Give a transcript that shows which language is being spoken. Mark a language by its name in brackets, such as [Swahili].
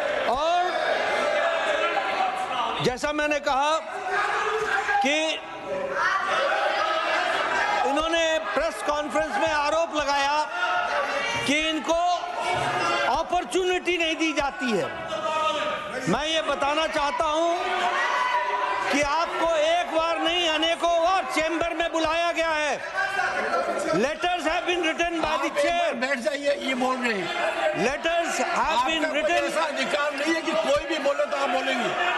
[Hindi] और जैसा मैंने कहा कि इन्होंने प्रेस कॉन्फ्रेंस में आरोप लगाया कि इनको अपॉर्चुनिटी नहीं दी जाती है। मैं ये बताना चाहता हूं कि आपको एक बार नहीं अनेकों बार चेंबर में बुलाया गया है। [English] Letters have been written by the chair. [Hindi] बैठ जाइए, ये बोल रहे हैं। [English] Letters have been written. [Hindi] ऐसा अधिकार नहीं है कि कोई भी बोले तो आप बोलेंगे।